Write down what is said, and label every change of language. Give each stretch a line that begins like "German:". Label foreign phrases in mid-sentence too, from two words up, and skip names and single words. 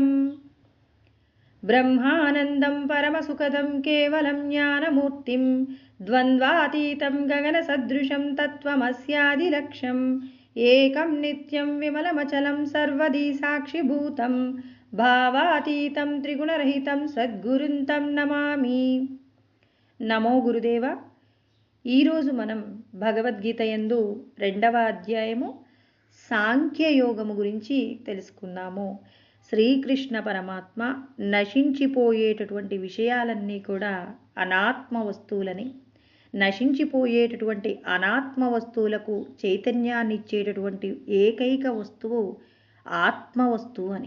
Sanskrit: ब्रह्मानन्दं परमसुखदं केवलं ज्ञानमूर्तिं द्वन्द्वातीतं गगनसदृशं तत्त्वमस्यादिलक्ष्यम् एकं नित्यं विमलमचलं सर्वदी साक्षिभूतं భావాతీతం త్రిగుణరహితం సద్గురుంతం నమామి.
Telugu: నమో గురుదేవ. ఈరోజు మనం భగవద్గీత యందు 2వ అధ్యాయము సాంఖ్యయోగము గురించి తెలుసుకుందాము. శ్రీకృష్ణ పరమాత్మ నశించిపోయేటటువంటి విషయాలన్నీ కూడా అనాత్మ వస్తువులని, నశించిపోయేటటువంటి అనాత్మ వస్తువులకు చైతన్యాన్ని ఇచ్చేటటువంటి ఏకైక వస్తువు ఆత్మ వస్తువు అని.